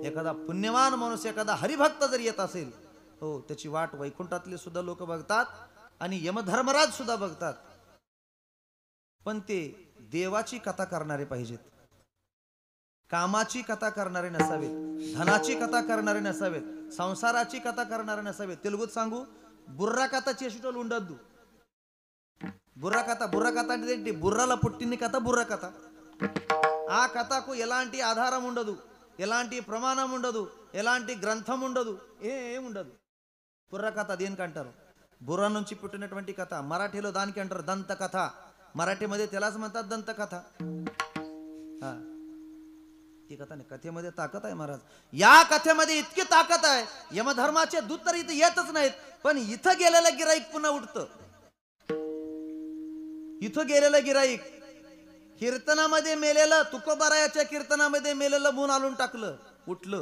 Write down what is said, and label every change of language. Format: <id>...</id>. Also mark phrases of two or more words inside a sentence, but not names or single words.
<mr>एखादा पुण्यवान माणूस, एखादा हरिभक्त जर येत असेल, हो, त्याची वाट वैकुंठातले सुद्धा लोक बघतात आणि यमधर्मराज सुद्धा बघतात. पण ते देवाची कथा करणारे पाहिजेत, कामाची कथा करणारे नसावेत, धनाची कथा करणारे नसावेत, संसाराची कथा करणारे नसावेत. तेलुगुत सांगू,</mr> <te>बुर्रा कथा చేసేటోళ్ళు ఉండొద్దు. బుర్ర కథ అంటే ఏంటి? బుర్రల పుట్టిన కథ బుర్ర కథ. ఆ కథకు ఎలాంటి ఆధారం ఉండదు, ఎలాంటి ప్రమాణం ఉండదు, ఎలాంటి గ్రంథం ఉండదు, ఏం ఉండదు. బుర్ర కథ దేనికి అంటారు? బుర్ర నుంచి పుట్టినటువంటి కథ. మరాఠీలో దానికి అంటారు దంత కథ.</te> <mr>मराठीमध्ये त्यालाच म्हणतात दंत कथा. हा, ही कथा नाही, कथेमध्ये ताकद आहे महाराज. या कथेमध्ये इतकी ताकद आहे, यमधर्माचे दूत तर इथे येतच नाहीत, पण इथं गेलेलं गिराईक पुन्हा उठतं. इथं गेलेलं गिराईक कीर्तनामध्ये मेलेलं, तुकोबारायाच्या कीर्तनामध्ये मेलेलं मून आलून टाकलं, उठलं.</mr>